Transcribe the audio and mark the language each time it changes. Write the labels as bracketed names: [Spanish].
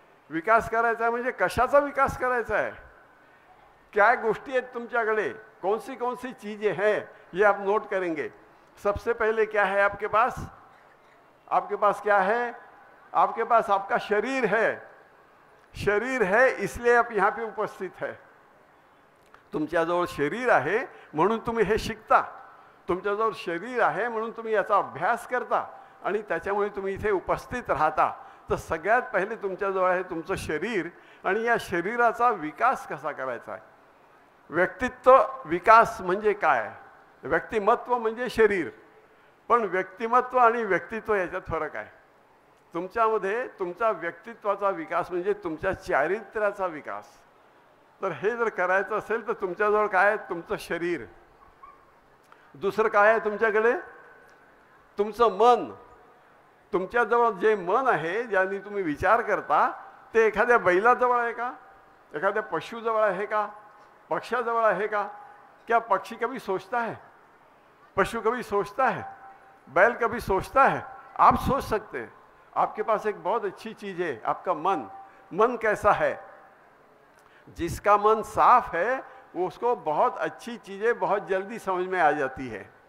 [Marathi] विकास करायचा आहे म्हणजे कशाचा विकास करायचा है, क्या गोष्टी आहेत तुमच्याकडे, [Hindi] कौन सी चीज़ें हैं, ये आप नोट करेंगे. सबसे पहले क्या है आपके पास, आपके पास क्या है, आपके पास आपका शरीर है. शरीर है इसलिए आप यहाँ पे उपस्थित है. [Marathi] तुमच्याजवळ शरीर आहे म्हणून तुम्ही हे शिकता, तुमच्याजवळ शरीर आहे म्हणून तुम्ही याचा अभ्यास करता आणि त्याच्यामुळे तुम्ही इथे उपस्थित राहता. तर सगळ्यात पहिले तुमच्याजवळ आहे तुमचं शरीर, आणि या शरीराचा विकास कसा करायचा आहे. व्यक्तित्व विकास म्हणजे काय, व्यक्तिमत्व म्हणजे शरीर, पण व्यक्तिमत्व आणि व्यक्तित्व याच्यात फरक आहे. तुमच्यामध्ये तुमचा व्यक्तित्वाचा विकास म्हणजे तुमच्या चारित्र्याचा विकास. तर हे जर करायचं असेल तर तुमच्याजवळ काय आहे, तुमचं शरीर. दुसरं काय आहे तुमच्याकडे, तुमचं मन. तुमच्याजवळ जे मन आहे, ज्याने तुम्ही विचार करता, ते एखाद्या बैलाजवळ आहे का, एखाद्या पशुजवळ आहे का, पक्षाजवळ आहे का. [Hindi] क्या पक्षी कभी सोचता है, पशु कभी सोचता है, बैल कभी सोचता है. आप सोच सकते हैं. आपके पास एक बहुत अच्छी चीज़ है, आपका मन. मन कैसा है, जिसका मन साफ है वो उसको बहुत अच्छी चीज़ें बहुत जल्दी समझ में आ जाती है.